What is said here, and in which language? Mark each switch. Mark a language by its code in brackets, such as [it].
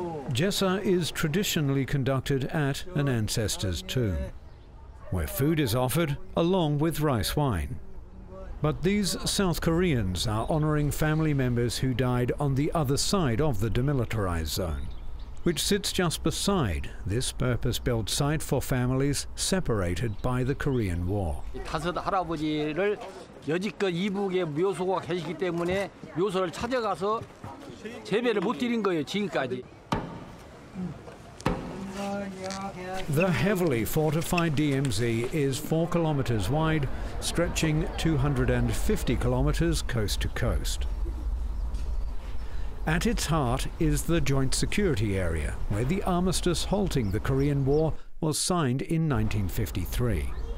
[en] Jesa is traditionally conducted at an ancestor's tomb, where food is offered along with rice wine. But these South Koreans are honoring family members who died on the other side of the demilitarized zone, which sits just beside this purpose-built site for families separated by the Korean War. [ko] 다섯 할아버지를 여지껏 이북에 묘소가 계시기 때문에 묘소를 찾아가서 재배를 못 드린 거예요, 지금까지. [en] The heavily fortified DMZ is 4 kilometers wide, stretching 250 kilometers coast to coast. At its heart is the Joint Security Area, where the armistice halting the Korean War was signed in 1953.